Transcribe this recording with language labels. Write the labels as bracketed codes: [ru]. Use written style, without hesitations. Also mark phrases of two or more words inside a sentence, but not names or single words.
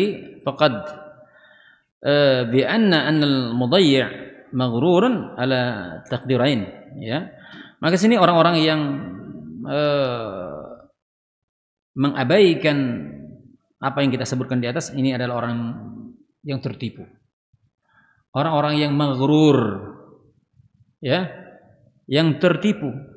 [ar] Faqad bi anna al-mudayyi' maghrurun ala taqdirain, [id] ya. Maka sini orang-orang yang mengabaikan apa yang kita sebutkan di atas ini adalah orang yang tertipu. Orang-orang yang maghrur, ya, yang tertipu.